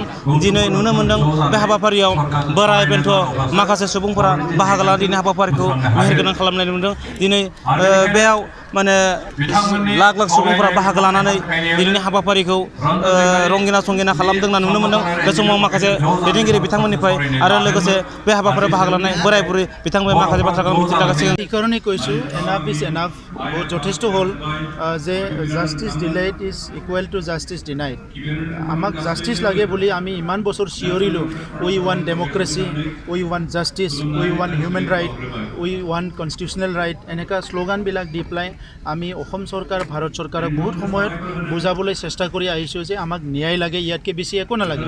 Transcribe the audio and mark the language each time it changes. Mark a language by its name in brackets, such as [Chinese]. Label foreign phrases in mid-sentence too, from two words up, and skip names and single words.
[Bodo] दिनै नुनो मोन्दों बे हाबाफारियाव बोराय बेन्थ' माखासे सुबुंफोरा बाहागो लानानै दिनै हाबाफारिखौ मेहेरगोनां खालामनाय नुदों। दिनै बेयाव माने लाख लाख सुबुंफोरा बाहागो लानानै दिनैनि हाबाफारिखौ रंगिना संगिना खालामदों होनना नुनो मोन्दों। बे समाव माखासे दैदेनगिरि बिथांमोननिफ्राय आरो लोगोसे बे हाबाफारियाव बाहागो लानाय बोराय बुरै बिथांमोन माखासे बाथ्राखौ मिथिलागासिनो। [Assamese] এই কাৰণেই কৈছোঁ [English] enough is enough, [Assamese] বহুত যথেষ্ট হ'ল যে [English] justice delayed is equal to justice denied. [Assamese] আমাক জাষ্টিছ লাগে বুলি আমি ইমান বছৰ চিঞৰিলোঁ, [English] we want democracy, we want justice, we want human right, we want constitutional right, [Assamese] এনেকুৱা শ্লোগানবিলাক দি পেলাই আমি অসম চৰকাৰ ভাৰত চৰকাৰক বহুত সময়ত বুজাবলৈ চেষ্টা কৰি আহিছোঁ যে আমাক ন্যায় লাগে, ইয়াতকৈ বেছি একো নালাগে।